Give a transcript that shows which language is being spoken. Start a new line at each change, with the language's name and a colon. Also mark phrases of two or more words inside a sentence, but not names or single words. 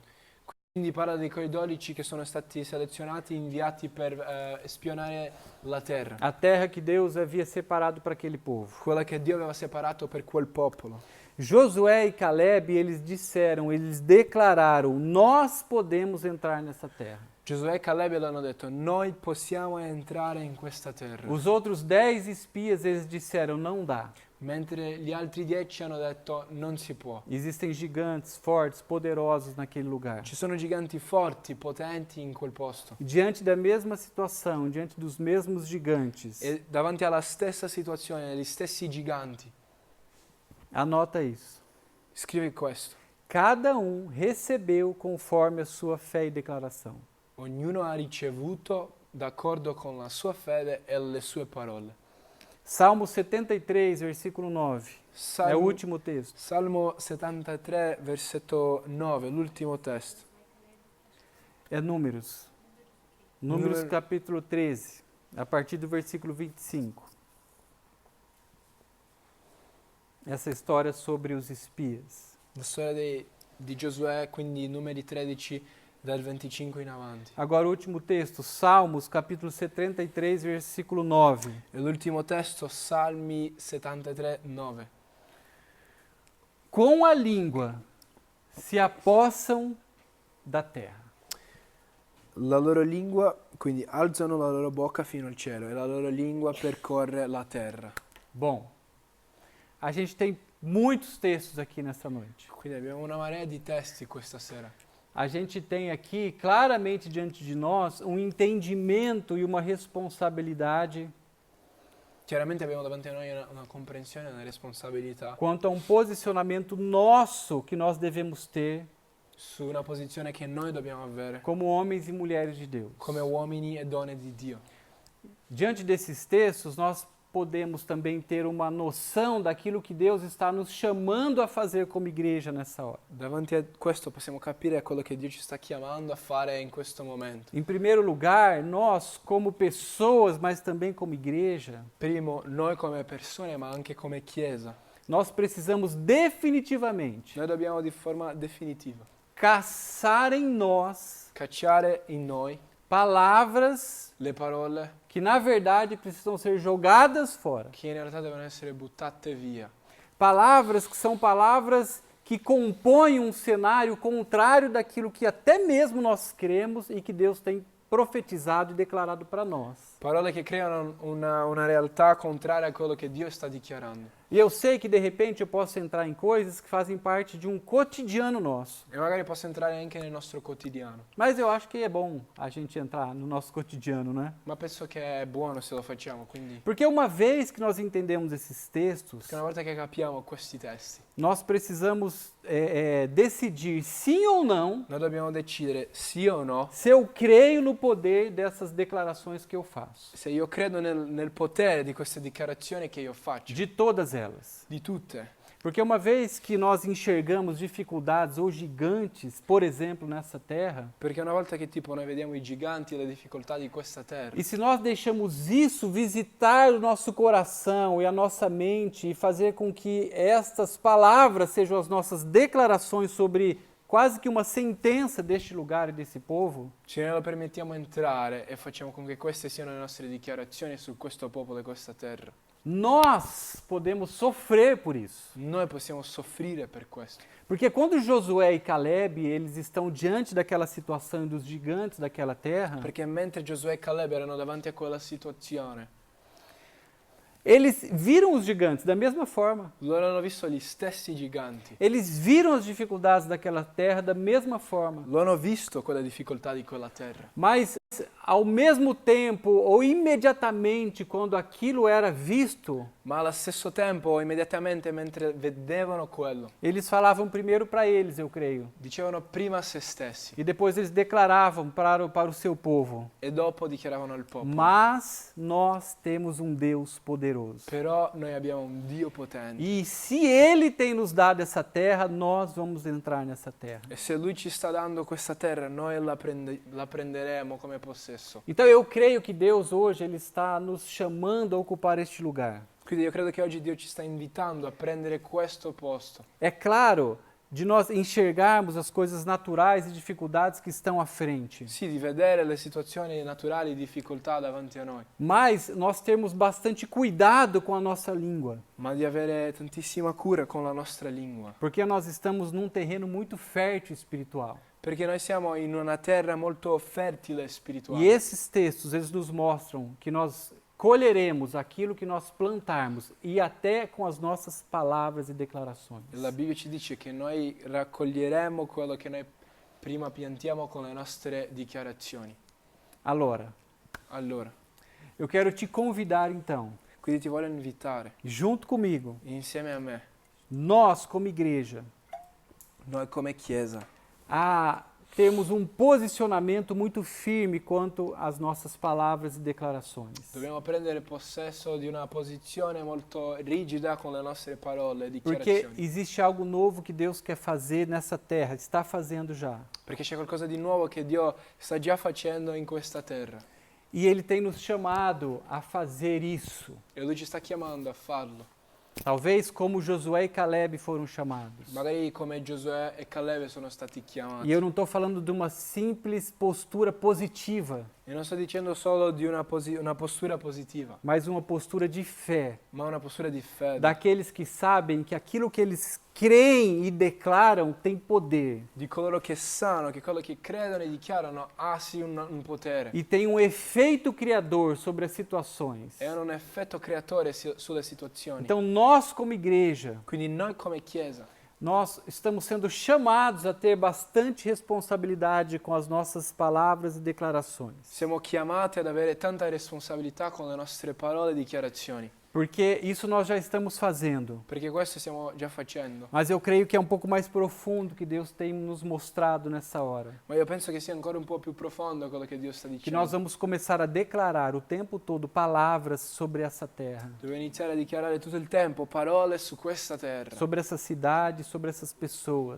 Italian: Quindi parla di quei 12 che sono stati selezionati, inviati per spionare la terra.
Portuguese: A terra que Deus havia separado para aquele povo.
Italian: Quella che Dio aveva separato per quel popolo.
Portuguese: Josué e Caleb, eles disseram, eles declararam, nós podemos entrar nessa terra.
Italian: Giosuè e Caleb l'hanno detto, noi possiamo entrare in questa terra.
Portuguese: Os outros 10 espias, eles disseram, não dá.
Italian: Mentre gli altri 10 hanno detto, non si può.
Portuguese: Existem gigantes fortes, poderosos naquele lugar.
Italian: Ci sono giganti forti, potenti in quel posto.
Portuguese: Diante da mesma situação, diante dos mesmos gigantes,
Italian: E davanti alla stessa situazione, agli stessi giganti,
Portuguese: anota isso.
Italian: scrivi questo.
Portuguese: Cada recebeu conforme a sua fé e declaração.
Italian: Ognuno ha ricevuto d'accordo con la sua fede e le sue parole.
Portuguese: Salmo 73, versículo 9. É o último texto.
Italian: Salmo 73, versetto 9, l'ultimo testo.
Portuguese: É Números. Números Número- capítulo 13, a partir do versículo 25. Essa história sobre os espias.
Italian: La storia di Giosuè, quindi numeri 13 dal 25 in avanti.
Portuguese: Agora o último texto, Salmos capítulo 73, versículo 9.
Italian: E l'ultimo testo, Salmi 73, 9.
Portuguese: Com a língua se apossam da terra.
Italian: La loro lingua, quindi alzano la loro bocca fino al cielo e la loro lingua percorre la terra.
Portuguese: Bom, a gente tem muitos textos aqui nessa noite.
Italian: Quindi abbiamo una marea di testi questa sera.
Portuguese: A gente tem aqui claramente diante de nós um entendimento e uma responsabilidade
Italian: Chiaramente abbiamo davanti a noi una comprensione e una responsabilità
Portuguese: quanto a um posicionamento nosso que nós devemos ter
Italian: su una posizione che noi dobbiamo avere
Portuguese: como homens e mulheres de Deus.
Italian: come uomini e donne di Dio.
Portuguese: Diante desses textos, nós podemos também ter uma noção daquilo que Deus está nos chamando a fazer como igreja nessa hora.
Italian: Davanti a questo possiamo capire quello che Dio ci sta chiamando a fare in questo momento.
Portuguese: Em primeiro lugar, nós como pessoas, mas também como igreja,
Italian: Primo, noi come persone ma anche come Chiesa.
Portuguese: nós precisamos definitivamente
Italian: Noi dobbiamo di forma definitiva
Portuguese: caçar em nós
Italian: cacciare in noi
Portuguese: palavras
Italian: le parole
Portuguese: que na verdade precisam ser jogadas fora.
Italian: che in realtà devono essere buttate via.
Portuguese: Palavras que são palavras que compõem um cenário contrário daquilo que até mesmo nós cremos e que Deus tem profetizado e declarado para nós.
Italian: Parole che creano una realtà contraria a quello che Dio sta dichiarando.
Portuguese: E eu sei que de repente eu posso entrar em coisas que fazem parte de um cotidiano nosso.
Italian: E magari posso entrare anche nel nostro quotidiano.
Portuguese: Mas eu acho que é bom a gente entrar no nosso cotidiano, né?
Italian: Ma penso che è buono se lo facciamo, quindi.
Portuguese: Porque uma vez que nós entendemos esses textos,
Italian: Perché una volta che capiamo questi testi,
Portuguese: nós precisamos decidir sim ou não
Italian: noi dobbiamo decidere sì o no
Portuguese: se eu creio no poder dessas declarações que eu faço.
Italian: se io credo nel potere di queste dichiarazioni che io faccio.
Portuguese: De todas elas.
Italian: Di tutte.
Portuguese: Porque uma vez que nós enxergamos dificuldades ou gigantes, por exemplo, nessa terra,
Italian: Perché una volta che tipo noi vediamo i giganti e le difficoltà di questa terra,
Portuguese: e se nós deixamos isso visitar o nosso coração e a nossa mente e fazer com que estas palavras sejam as nossas declarações sobre quase que uma sentença deste lugar e desse povo,
Italian: ce ne lo permettiamo entrare e facciamo con che queste siano le nostre dichiarazioni su questo popolo e questa terra.
Portuguese: nós podemos sofrer por isso.
Italian: Noi possiamo soffrire per questo.
Portuguese: Porque quando Josué e Caleb, eles estão diante daquela situação dos gigantes daquela terra,
Italian: Perché mentre Giosuè e Caleb erano davanti a quella situazione,
Portuguese: eles viram os gigantes da mesma forma.
Italian: loro hanno visto gli stessi giganti.
Portuguese: Eles viram as dificuldades daquela terra da mesma forma.
Italian: Lo hanno visto quelle difficoltà di quella terra.
Portuguese: Mas ao mesmo tempo ou imediatamente quando aquilo era visto,
Italian: ma allo stesso tempo, immediatamente mentre vedevano quello,
Portuguese: eles falavam primeiro para eles, eu creio,
Italian: dicevano prima a se stessi
Portuguese: e depois eles declaravam para o seu povo:
Italian: e dopo dichiaravano al popolo.
Portuguese: mas nós temos um Deus poderoso.
Italian: Però noi abbiamo un Dio potente
Portuguese: E se Ele tem nos dado essa terra, nós vamos entrar nessa terra.
Italian: e se Lui ci sta dando questa terra, noi la prenderemo come possesso.
Portuguese: Então eu creio que Deus hoje Ele está nos chamando a ocupar este lugar.
Italian: Quindi io credo che oggi Dio ci sta invitando a prendere questo posto.
Portuguese: É claro, de nós enxergarmos as coisas naturais e dificuldades que estão à frente.
Italian: Sì, di vedere le situazioni naturali di difficoltà davanti a noi,
Portuguese: Mas nós termos bastante cuidado com a nossa língua,
Italian: ma di avere tantissima cura con la nostra lingua.
Portuguese: porque nós estamos num terreno muito fértil espiritual.
Italian: Perché noi siamo in una terra molto fertile
Portuguese: E
Italian: spirituale.
Portuguese: esses textos, eles nos mostram que nós colheremos aquilo que nós plantarmos e até com as nossas palavras e declarações.
Italian: E la Bibbia ci dice che noi raccoglieremo quello che noi prima piantiamo con le nostre dichiarazioni. Allora, Allora,
Portuguese: eu quero te convidar então,
Italian: quindi ti voglio invitare
Portuguese: junto comigo,
Italian: insieme a me,
Portuguese: nós como igreja,
Italian: noi come Chiesa,
Portuguese: a termos um posicionamento muito firme quanto às nossas palavras e declarações.
Italian: dobbiamo prendere possesso di una posizione molto rigida con le nostre parole e
Portuguese: Porque
Italian: dichiarazioni.
Portuguese: existe algo novo que Deus quer fazer nessa terra, está fazendo já.
Italian: Perché c'è qualcosa di nuovo che Dio sta già facendo in questa terra.
Portuguese: E Ele tem nos chamado a fazer isso.
Italian: E Lui ci sta chiamando a farlo.
Portuguese: Talvez como Josué e Caleb foram chamados.
Italian: Magari come Giosuè e Caleb sono stati
Portuguese: E
Italian: chiamati.
Portuguese: eu não estou falando de uma simples postura positiva,
Italian: E non sto dicendo solo di una postura positiva,
Portuguese: mas uma postura de fé.
Italian: ma una postura di fede.
Portuguese: Daqueles que sabem que aquilo que eles creem e declaram tem poder.
Italian: Di coloro che sanno che quello che credono e dichiarano ha sì un potere.
Portuguese: E tem um efeito criador sobre as situações.
Italian: E hanno un effetto creatore sulle situazioni.
Portuguese: Então nós como igreja,
Italian: Quindi noi come Chiesa
Portuguese: nós estamos sendo chamados a ter bastante responsabilidade com as nossas palavras e declarações.
Italian: siamo chiamati ad avere tanta responsabilità con le nostre parole e dichiarazioni.
Portuguese: Porque isso nós já estamos fazendo.
Italian: Perché questo stiamo già facendo.
Portuguese: Mas eu creio que é um pouco mais profundo que Deus tem nos mostrado nessa hora.
Italian: Ma io penso che sia ancora un po' più profondo quello che Dio sta
Portuguese: Que
Italian: dicendo.
Portuguese: nós vamos começar a declarar o tempo todo palavras sobre essa terra,
Italian: Devo iniziare a dichiarare tutto il tempo parole su questa terra,
Portuguese: sobre essa cidade, sobre essas pessoas,